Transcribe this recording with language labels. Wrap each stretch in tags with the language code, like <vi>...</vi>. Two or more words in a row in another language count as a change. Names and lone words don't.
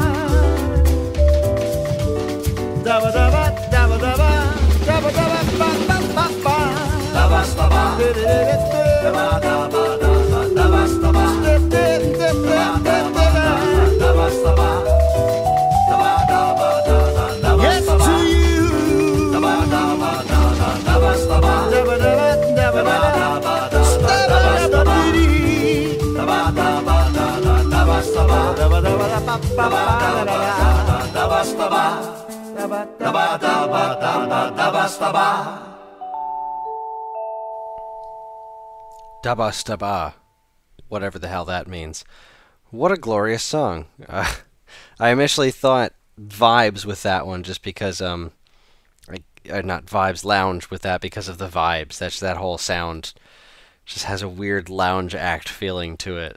<en>Daba daba daba daba. Daba daba ba ba ba ba. Daba daba. Daba daba daba daba. Yes to you. Daba daba daba daba daba. Daba daba daba daba. Daba daba Dabastaba, whatever the hell that means. What a glorious song. I initially thought vibes with that one just because, not vibes, lounge with that because of the vibes. That whole sound just has a weird lounge act feeling to it.</en>